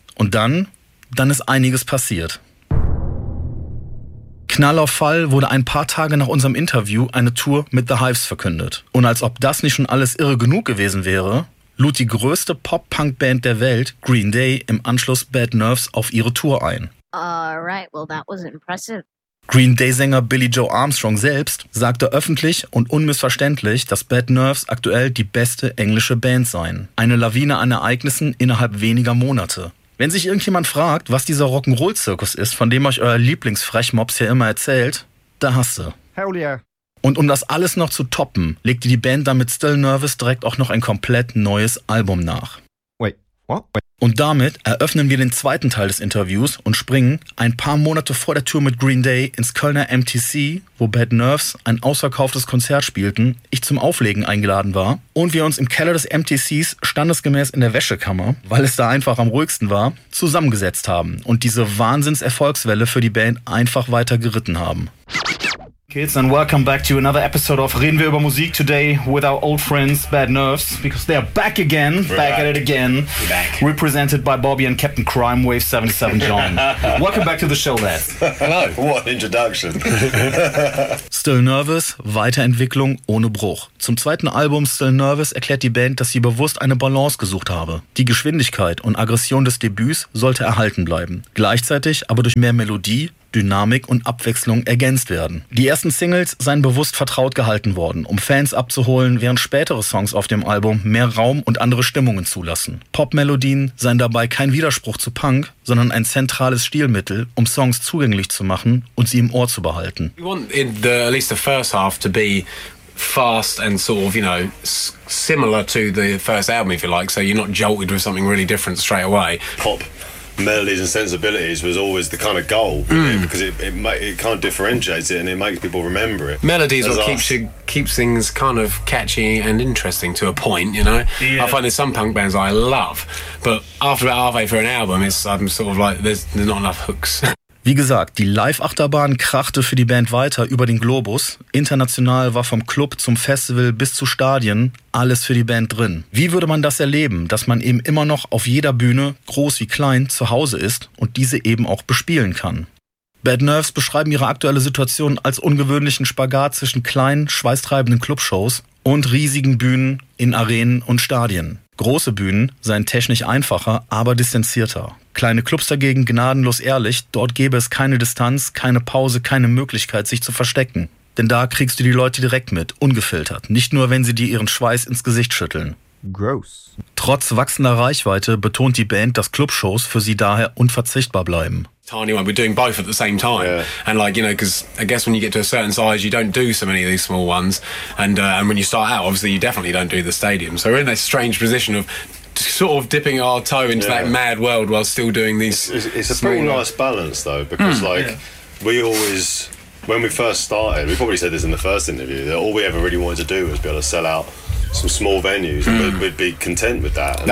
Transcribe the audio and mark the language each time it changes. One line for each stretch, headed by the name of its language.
German: Und dann ist einiges passiert. Knall auf Fall wurde ein paar Tage nach unserem Interview eine Tour mit The Hives verkündet. Und als ob das nicht schon alles irre genug gewesen wäre, lud die größte Pop-Punk-Band der Welt, Green Day, im Anschluss Bad Nerves auf ihre Tour ein.
English: Alright, well that was impressive.
German: Green Day-Sänger Billy Joe Armstrong selbst sagte öffentlich und unmissverständlich, dass Bad Nerves aktuell die beste englische Band seien. Eine Lawine an Ereignissen innerhalb weniger Monate. Wenn sich irgendjemand fragt, was dieser Rock'n'Roll-Zirkus ist, von dem euch euer Lieblings-Frechmops hier immer erzählt, da hast du.
English: Hell yeah.
German: Und um das alles noch zu toppen, legte die Band damit Still Nervous direkt auch noch ein komplett neues Album nach.
English: Wait, what? Wait.
German: Und damit eröffnen wir den zweiten Teil des Interviews und springen ein paar Monate vor der Tour mit Green Day ins Kölner MTC, wo Bad Nerves ein ausverkauftes Konzert spielten, ich zum Auflegen eingeladen war und wir uns im Keller des MTCs standesgemäß in der Wäschekammer, weil es da einfach am ruhigsten war, zusammengesetzt haben und diese Wahnsinnserfolgswelle für die Band einfach weiter geritten haben.
English: Kids, and welcome back to another episode of Reden wir über Musik today with our old friends Bad Nerves, because they are back again. We're back at it again. Back. Represented by Bobby and Captain Crime Wave 77 John. Welcome back to the show, lads. Hello. What an introduction.
German: Still Nervous, Weiterentwicklung ohne Bruch. Zum zweiten Album Still Nervous erklärt die Band, dass sie bewusst eine Balance gesucht habe. Die Geschwindigkeit und Aggression des Debüts sollte erhalten bleiben. Gleichzeitig aber durch mehr Melodie, Dynamik und Abwechslung ergänzt werden. Die ersten Singles seien bewusst vertraut gehalten worden, um Fans abzuholen, während spätere Songs auf dem Album mehr Raum und andere Stimmungen zulassen. Popmelodien seien dabei kein Widerspruch zu Punk, sondern ein zentrales Stilmittel, um Songs zugänglich zu machen und sie im Ohr zu behalten.
English: We want in the, at least the first half to be fast and sort of, you know, similar to the first album, if you like, so you're not jolted with something really different straight away. Pop. Melodies and sensibilities was always the kind of goal, because it kind of differentiates it and it makes people remember it. Melodies will keep things kind of catchy and interesting to a point, you know. Yeah. I find there's some punk bands I love, but after about halfway through an album, I'm sort of like there's not enough hooks.
German: Wie gesagt, die Live-Achterbahn krachte für die Band weiter über den Globus. International war vom Club zum Festival bis zu Stadien alles für die Band drin. Wie würde man das erleben, dass man eben immer noch auf jeder Bühne, groß wie klein, zu Hause ist und diese eben auch bespielen kann? Bad Nerves beschreiben ihre aktuelle Situation als ungewöhnlichen Spagat zwischen kleinen, schweißtreibenden Clubshows und riesigen Bühnen in Arenen und Stadien. Große Bühnen seien technisch einfacher, aber distanzierter. Kleine Clubs dagegen gnadenlos ehrlich, dort gäbe es keine Distanz, keine Pause, keine Möglichkeit, sich zu verstecken. Denn da kriegst du die Leute direkt mit, ungefiltert. Nicht nur, wenn sie dir ihren Schweiß ins Gesicht schütteln.
English: Gross.
German: Trotz wachsender Reichweite betont die Band, dass Clubshows für sie daher unverzichtbar bleiben.
English: Tiny one, we're doing both at the same time. Yeah. And like, you know, because I guess when you get to a certain size, you don't do so many of these small ones. And when you start out, obviously, you definitely don't do the stadium. So we're in this strange position of sort of dipping our toe into that mad world while still doing these. It's a pretty nice balance, though, because we always, when we first started, we probably said this in the first interview, that all we ever really wanted to do was be able to sell out some small venues, and we'd be content with that.